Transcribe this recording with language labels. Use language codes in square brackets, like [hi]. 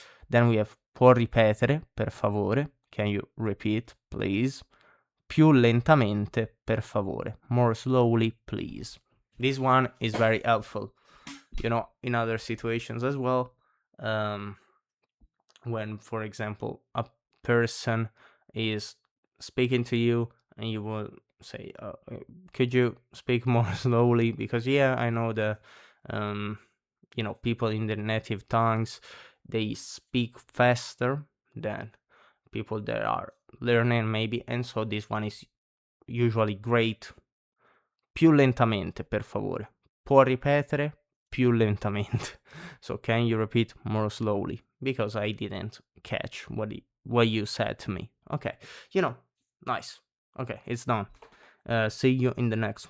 [en] Then we have [it] può ripetere, per favore. [en] Can you repeat, please? [it] Più lentamente, per favore. [en] More slowly, please. This one is very helpful, you know, in other situations as well. When, for example, a person is speaking to you and you will say, could you speak more slowly? Because, yeah, I know the, you know, people in their native tongues, they speak faster than people that are learning, maybe. And so this one is usually great. [it] Più lentamente, per favore. Può ripetere più lentamente. [en] So can you repeat more slowly? Because I didn't catch what you said to me. Okay, you know, nice. Okay, it's done. See you in the next one.